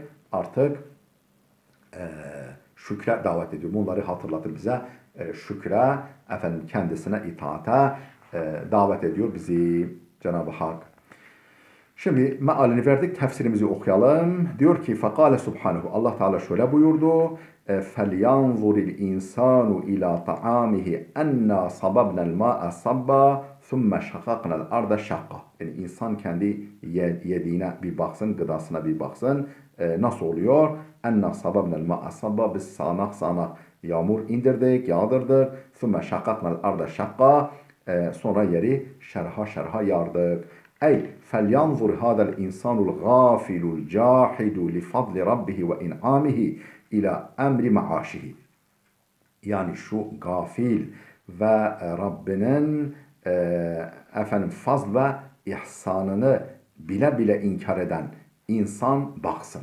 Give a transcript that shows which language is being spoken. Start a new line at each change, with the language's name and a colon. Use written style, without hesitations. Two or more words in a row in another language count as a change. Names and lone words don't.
Turkish: Artık şükre davet ediyor. Bunları hatırlatır bize. Şükre, kendisine itaate davet ediyor bizi Cenab-ı Hak. Şimdi mealini verdik, tefsirimizi okuyalım. Diyor ki
Arabic: فَقَالَ سبحانه,
Turkish: Allah Teala şöyle buyurdu.
Arabic: فَلْيَنْظُرِ الْاِنْسَانُ اِلَى طَعَامِهِ اَنَّا صَبَبْنَا الْمَاءَ صَبًّا ثُمَّ شَقَقْنَا الْأَرْضَ شَقًّا.
Turkish: Yani insan kendi yediğine bir baksın, gıdasına bir baksın. Nasıl oluyor?
Arabic: اَنَّا صَبَبْنَا الْمَاءَ صَبًّا,
Turkish: biz sağanak yağmur indirdik, yağdırdık.
Arabic: ثُمَّ شَقَقْنَا الْأَرْضَ شَقًّا,
Turkish: sonra yeri şerha yardık.
Arabic: أي فلينظر هذا الإنسان الغافل الجاحد لفضل ربه وإنعامه إلى أمر معاشه.
Turkish: Yani şu gafil ve Rabbinin fazl ve ihsanını bile bile inkar eden insan baksın.